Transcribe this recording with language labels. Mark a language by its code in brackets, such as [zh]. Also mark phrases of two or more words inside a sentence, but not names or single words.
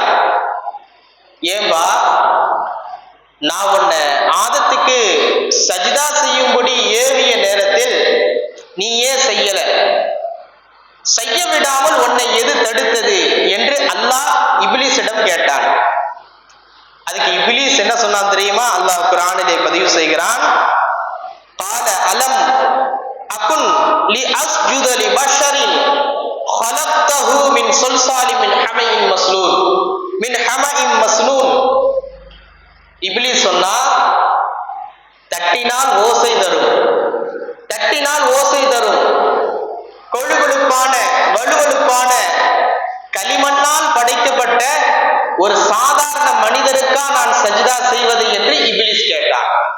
[ta] ஏன்பா, நான் உன்னை ஆதத்துக்கு சஜிதா செய்யும்படி ஏவிய நேரத்தில் நீ ஏன் செய்யல? செய்ய விடாமல் உன்னை எது தடுத்தது என்று அல்லாஹ் இப்லீஸிடம் கேட்டான். அதுக்கு இப்லீஸ் என்ன சொன்னான் தெரியுமா? அல்லாஹ் குர்ஆனிலே பதிவு செய்கிறான், [ar] قال ألم أكن لأسجد لبشر خلقته من صلصال من حمإ مسنون. [ta] இப்லீஸ் சொன்னா, தட்டினால் ஓசை தரும், தட்டினால் ஓசை தரும் கொழுகொழுப்பான வலுவழுப்பான களிமண்ணால் படைக்கப்பட்ட ஒரு சாதாரண மனிதருக்கா நான் சஜிதா செய்வது என்று இப்லீஸ் கேட்டார்.